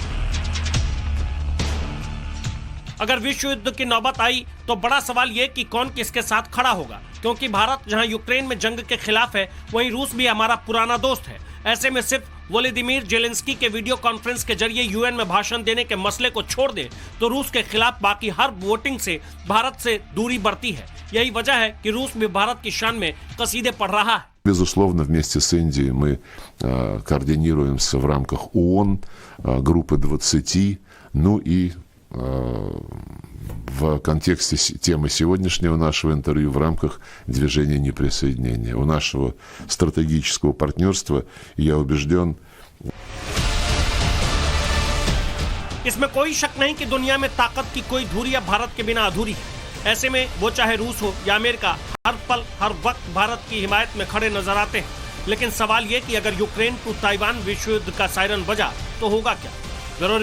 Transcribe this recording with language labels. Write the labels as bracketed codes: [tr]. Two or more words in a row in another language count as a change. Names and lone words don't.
[hi] अगर विश्व युद्ध की नौबत आई तो बड़ा सवाल ये कि कौन किसके साथ खड़ा होगा, क्योंकि भारत जहां यूक्रेन में जंग के खिलाफ है, वहीं रूस भी हमारा पुराना दोस्त है। ऐसे में सिर्फ वोलोदिमीर जेलेंस्की के [en] video conference [hi] के जरिए यूएन में भाषण देने के मसले को छोड़ दे तो रूस के खिलाफ बाकी हर वोटिंग से भारत से दूरी बढ़ती है। यही वजह है कि रूस भी भारत की शान में कसीदे पढ़ रहा है। [ru] Безусловно, вместе с Индией мы координируемся в рамках ООН, группы 20, ну и в контексте темы сегодняшнего нашего интервью в рамках движения неприсоединения. У нашего стратегического партнерства, я убежден... [hi] इसमें कोई शक नहीं कि दुनिया में ताकत की कोई धुरी अब भारत के बिना अधूरी है। ऐसे में वो चाहे रूस हो या अमेरिका, हर पल हर वक्त भारत की हिमायत में खड़े नजर आते हैं। लेकिन सवाल ये कि अगर यूक्रेन टू ताइवान विश्व युद्ध का सायरन बजा तो होगा क्या?